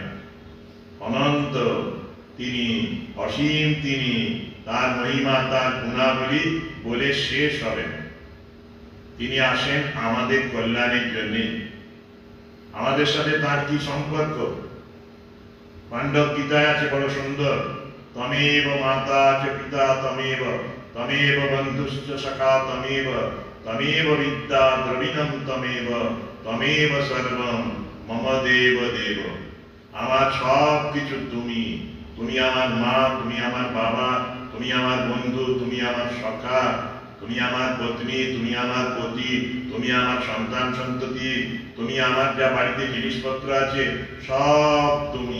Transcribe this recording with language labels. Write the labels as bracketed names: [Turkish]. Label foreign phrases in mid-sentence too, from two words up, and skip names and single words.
[Bangla] অনন্ত তিনি, অসীম তিনি, তার মহিমা তার গুণাবলী বলে শেষ হবে না। তিনি আসেন আমাদের কল্যাণের জন্য। আমাদের সাথে তার কি সম্পর্ক? পাণ্ডব গীতায় আছে বড় সুন্দর, [Sanskrit] তমেব মাতা চ পিতা তমেব, তমেব বন্ধুশ্চ সখা তমেব, তমেব বিদ্যা দ্রবিণম তমেব, তমেব সর্বম মম দেব দেব। [Bangla] আমার সব কিছু তুমি, তুমি আমার মা, তুমি আমার বাবা, তুমি আমার বন্ধু, তুমি আমার সখা, তুমি আমার পত্নী, তুমি আমার পতি, তুমি আমার সন্তান সন্ততি, তুমি আমার যা বাড়িতে জিনিসপত্র আছে সব তুমি।